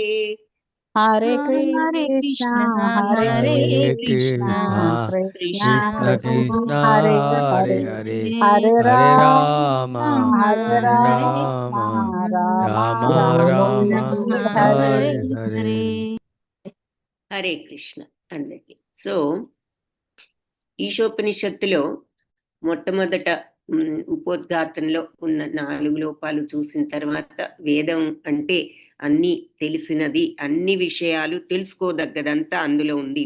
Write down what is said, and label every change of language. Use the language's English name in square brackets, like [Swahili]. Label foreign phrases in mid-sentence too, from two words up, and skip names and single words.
[Sanskrit] हरे हरे कृष्णा कृष्ण हरे हरे हरे कृष्ण कृष्ण कृष्ण कृष्ण कृष्ण हरे हरे हरे हरे, हरे हरे राम राम हरे हरे राम राम राम राम राम हरे हरे हरे. [Telugu] హరే కృష్ణ అందరికి. సో ఈశోపనిషత్తులో మొట్టమొదట ఉపోద్ఘాతంలో ఉన్న 4 లోపాలు చూసిన తర్వాత వేదం అంటే అన్ని తెలిసినది, అన్ని విషయాలు తెలుసుకోదగ్గదంతా అందులో ఉంది.